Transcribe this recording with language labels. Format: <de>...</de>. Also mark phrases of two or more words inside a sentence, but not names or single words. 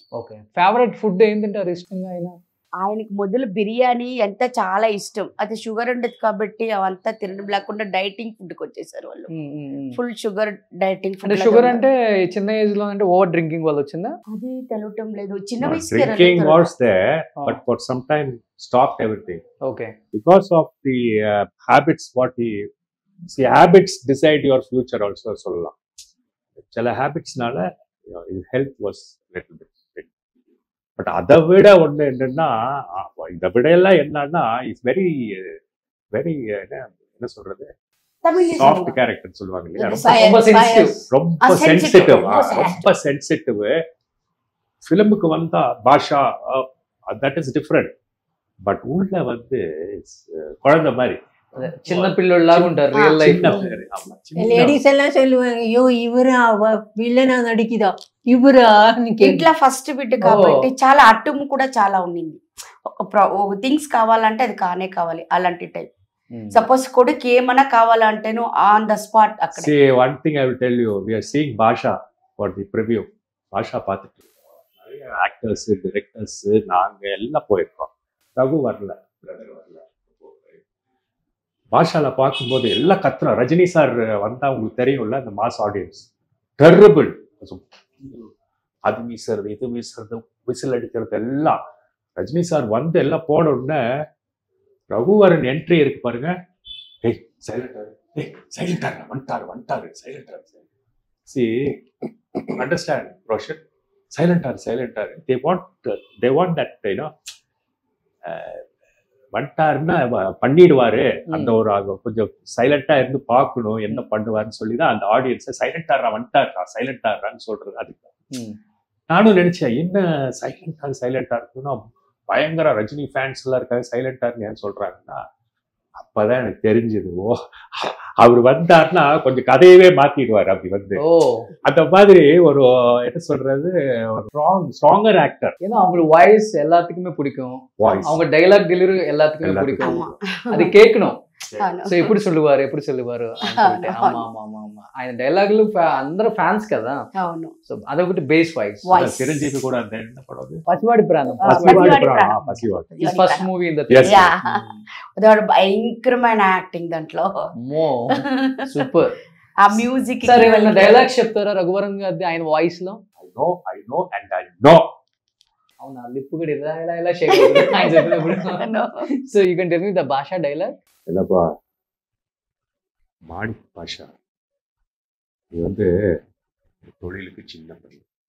<te>ఓకే.</te> <en>favourite food</en> <te>ఏం తింటారు ఇష్టంగా ఆయన? ఆయనకి మొదలు బిర్యానీ ఎంత చాలా ఇష్టం. అది షుగర్ ఉండదు కాబట్టి అవంతా తినడం లేకుండా</te> <en>dieting foodకి</en> <te>వచ్చేసారు వాళ్ళు.</te> <en>full sugar dieting food.</en> <te>షుగర్ అంటే చిన్న ఏజ్ లో అంటే</te> <en>over drinking</en> <te>వల్ల వచ్చిందా? అది తెలియటం లేదు. చిన్న</te> <en>Drinking was there, but for some time stopped everything. Okay. Because of the habits, habits decide your future also.</en> <ta>சொல்லலாம். சில habitsனால</ta> <en>health was little bit.</en> <ta>பட் அதை விட ஒன்று என்னன்னா, இதை விட எல்லாம் என்னன்னா</ta> <en>it's very very</en> <ta>என்ன சொல்றது,</ta> <en>soft character</en> <ta>சொல்லுவாங்க இல்லையா, ரொம்ப சென்சிட்டிவ். ரொம்ப சென்சிட்டிவ். ஃபிலிமுக்கு வந்தா பாஷா</ta> <en>that is different.</en> <ta>பட் உள்ள வந்து குழந்தை மாதிரி</ta> <te>చిన్న పిల్లలాగా ఉంటారు</te> <en>real life.</en> <ta>లేడీస్ ఎல்லாம் சொல்லுவாங்க, ஐயோ இவரா வில்லனா நடிக்கிறது இவரா.</ta> <te>ఇంట్లో</te> <en>first bid</en> <te>కాబట్టి చాలా అట్టుము కూడా చాలా ఉండింది. ఒక థింగ్స్ కావాలంటే అది కానే కావాలి అలాంటి టైప్. సపోజ్ కొడుకు ఏమన్నా కావాలంటేను</te> <en>on the spot</en> <te>అక్కడ.</te> <en>One thing I will tell you, we are seeing Bhasha for the preview.</en> <ta>భాషా பார்த்துட்டு நிறைய ஆக்டர்ஸ் டைரக்டர்ஸ் நாங்க எல்லாம் போயிருக்கோம். ரகு வரல, பிரதர் வரல. பாஷால பார்க்கும்போது எல்லாம் கத்துறோம். ரஜினி சார் வந்தா உங்களுக்கு தெரியும்ல, அந்த</ta> <en>mass audience</en> <ta>டெர்ரிபிள். அது வீசுறது இது வீசுறது விசில் அடிக்கிறது எல்லாம். ரஜினி சார் வந்து எல்லாம் போன உடனே ரகுவரன் என்ட்ரி இருக்கு பாருங்க. ஏய் சைலண்டா வந்துட்டாரு சைலண்டா.</ta> <en>see understand</en> <ta>ரோஷன், சைலண்டா.</ta> <en>they want that, you know,</en> <ta>வந்துட்டாருன்னா பண்ணிடுவாரு. அந்த ஒரு கொஞ்சம் சைலண்டா இருந்து பார்க்கணும் என்ன பண்ணுவாருன்னு சொல்லிதான் அந்த ஆடியன்ஸை சைலண்டாரா வந்துட்டாரான்னு சொல்றது. அதுக்கு நானும் நினைச்சேன், என்ன சைலண்டா இருக்குன்னா பயங்கர ரஜினி ஃபேன்ஸ் எல்லாம் இருக்காங்க, சைலண்டாருன்னு ஏன் சொல்றாங்கன்னா அப்பதான் எனக்கு தெரிஞ்சது, ஓ அவர் வந்தாருன்னா கொஞ்சம் கதையவே மாத்திடுவாரு. அப்படி வந்து அந்த மாதிரி ஒரு என்ன சொல்றது,</ta> <en>stronger actor.</en> <ta>ஏன்னா அவங்களுக்கு வாய்ஸ் எல்லாத்துக்குமே பிடிக்கும், அவங்க</ta> <en>dialogue delivery</en> <ta>எல்லாத்துக்குமே பிடிக்கும், அது கேட்கணும்.</ta> <te>ఎప్పుడు சொல்லுவாரு ఆయన డైలాగులు అందరూ ఫ్యాన్స్ కదా. అవును. సో అదొకటి</te> <en>base voice.</en> <te>చిరంజీవి కూడా అంతే.</te> <en>పసివాడి ప్రాణం first movie in the</en> <te>భయంకరమైన యాక్టింగ్ దాంట్లో. సూపర్. ఆ మ్యూజిక్ డైలాగ్స్ చెప్తారా రఘువరన్ గారి ఆయన వాయిస్ లో?</te> <en>I know and I know.</en> <te>అవునా, లిప్ కూడా ఇలా షేక్ అవుతుంది ఆయన చెప్పినప్పుడు.</te> <en>So you can tell me the Bhasha dialogue.</en> <ta>இல்லப்பா மாணிக் பாஷா, நீ வந்து தொழிலுக்கு சின்ன பையன்.</ta>